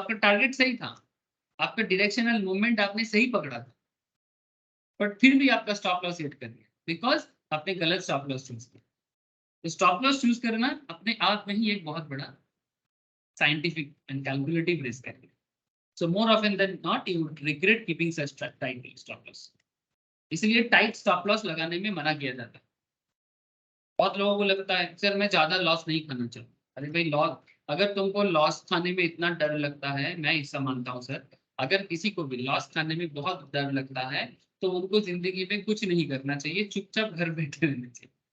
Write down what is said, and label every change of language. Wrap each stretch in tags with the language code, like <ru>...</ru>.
<hi>आपका टारगेट सही था, आपका डायरेक्शनल मूवमेंट आपने सही पकड़ा था, बट फिर भी आपका स्टॉप लॉस हिट कर दिया बिकॉज आपने गलत स्टॉप लॉस चूज किया। तो स्टॉप लॉस चूज करना अपने आप में ही एक बहुत बड़ा साइंटिफिक एंड कैलकुलेटिव रिस्क है।</hi> <en>So more often than not, you would regret keeping such tight stop loss.</en> <hi>इसलिए टाइट स्टॉप लॉस लगाने में मना किया जाता है। बहुत लोगों को लगता है सर मैं ज्यादा लॉस नहीं खाना चाहता। अरे भाई लॉस, अगर तुमको लॉस खाने में इतना डर लगता है, मैं हिस्सा मानता हूँ सर, अगर किसी को भी लॉस खाने में बहुत डर लगता है तो उनको जिंदगी में कुछ नहीं करना चाहिए, चुपचाप घर बैठे रहना चाहिए।</hi>